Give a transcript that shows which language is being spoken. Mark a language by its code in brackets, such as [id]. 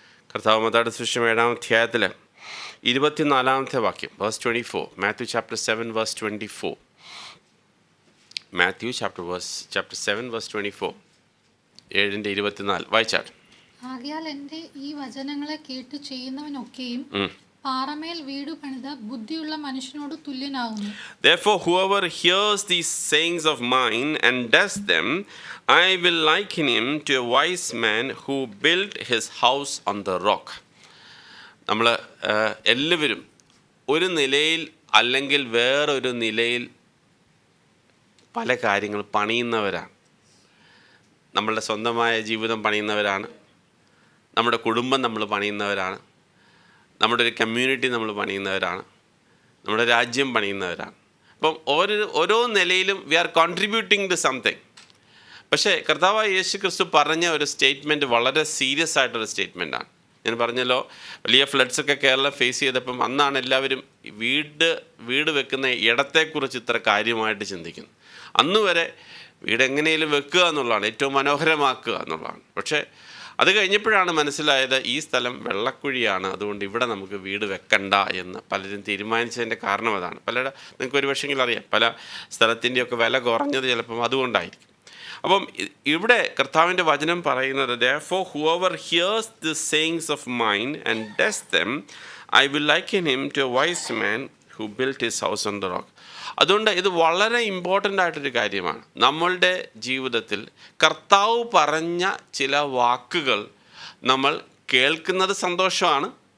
[ml] കർത്താവ് മത്തായിയുടെ സുവിശേഷം 7-ാം അധ്യായത്തിൽ 24-ാമത്തെ വാക്യം, verse 24, Matthew chapter 7 verse 24, Matthew chapter 7 verse 24, 7:24 വായിച്ചാൽ. ആകയാൽ എൻ്റെ ഈ വചനങ്ങളെ കേട്ടു ചെയ്യുന്നവനൊക്കെയും പാറമേൽ വീട് പണിത ബുദ്ധിയുള്ള മനുഷ്യനോട് തുല്യനാകുന്നു. [en] Therefore whoever hears these sayings of mine and does them, I will liken him to a wise man who built his house on the rock. [ml] നമ്മൾ എല്ലാവരും ഒരു നിലയിൽ അല്ലെങ്കിൽ വേറൊരു നിലയിൽ പല കാര്യങ്ങൾ പണിയുന്നവരാണ്. നമ്മളുടെ സ്വന്തമായ ജീവിതം പണിയുന്നവരാണ്, നമ്മുടെ കുടുംബം നമ്മൾ പണിയുന്നവരാണ്, നമ്മുടെ ഒരു കമ്മ്യൂണിറ്റി നമ്മൾ പണിയുന്നവരാണ്, നമ്മുടെ രാജ്യം പണിയുന്നവരാണ്. അപ്പം ഓരോ നിലയിലും [en] We are contributing to something. [ml] പക്ഷേ കർത്താവായ യേശു ക്രിസ്തു പറഞ്ഞ ഒരു സ്റ്റേറ്റ്മെൻറ്റ് വളരെ സീരിയസ് ആയിട്ടൊരു സ്റ്റേറ്റ്മെൻറ്റാണ്. ഞാൻ പറഞ്ഞല്ലോ, വലിയ ഫ്ലഡ്സൊക്കെ കേരളം ഫേസ് ചെയ്തപ്പം അന്നാണ് എല്ലാവരും വീട് വെക്കുന്ന ഇടത്തെക്കുറിച്ച് ഇത്ര കാര്യമായിട്ട് ചിന്തിക്കുന്നത്. അന്നുവരെ വീട് എങ്ങനെയും വെക്കുക എന്നുള്ളതാണ്, ഏറ്റവും മനോഹരമാക്കുക എന്നുള്ളതാണ്. പക്ഷേ അത് കഴിഞ്ഞപ്പോഴാണ് മനസ്സിലായത് ഈ സ്ഥലം വെള്ളക്കുഴിയാണ്, അതുകൊണ്ട് ഇവിടെ നമുക്ക് വീട് വെക്കണ്ട എന്ന് പലരും തീരുമാനിച്ചതിൻ്റെ കാരണം അതാണ്. നിങ്ങൾക്ക് ഒരു പക്ഷെങ്കിലും അറിയാം, പല സ്ഥലത്തിൻ്റെയൊക്കെ വില കുറഞ്ഞത് ചിലപ്പം അതുകൊണ്ടായിരിക്കും. അപ്പം ഇവിടെ കർത്താവിൻ്റെ വചനം പറയുന്നത്, [en] therefore whoever hears the sayings of mine and does them, I will liken him to a wise man who built his house on the rock. [ml] അതുകൊണ്ട് ഇത് വളരെ ഇമ്പോർട്ടൻ്റ് ആയിട്ടൊരു കാര്യമാണ്. നമ്മളുടെ ജീവിതത്തിൽ കർത്താവ് പറഞ്ഞ ചില വാക്കുകൾ നമ്മൾ കേൾക്കുന്നത് സന്തോഷമാണ്.